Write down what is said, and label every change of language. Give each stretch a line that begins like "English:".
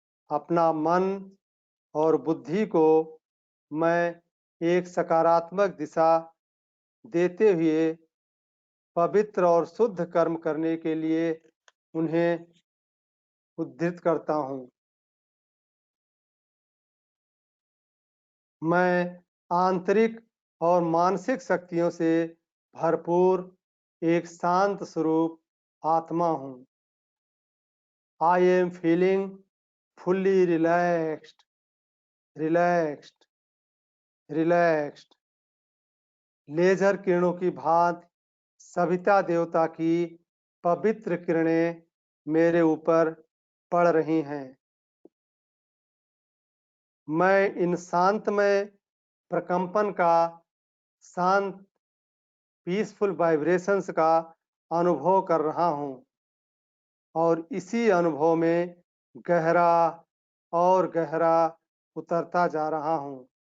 Hindi: अपना मन और बुद्धि को मैं एक सकारात्मक दिशा देते हुए पवित्र और शुद्ध कर्म करने के लिए उन्हें उद्धृत करता हूँ। मैं आंतरिक और मानसिक शक्तियों से भरपूर एक शांत स्वरूप आत्मा हूँ।
English: I am feeling fully relaxed, relaxed, relaxed.
Hindi: Laser किरणों की भांति सविता देवता की पवित्र किरणें मेरे ऊपर पड़ रही हैं। मैं इन शांतमय प्रकंपन का, शांत पीसफुल वाइब्रेशंस का अनुभव कर रहा हूँ और इसी अनुभव में गहरा और गहरा उतरता जा रहा हूँ।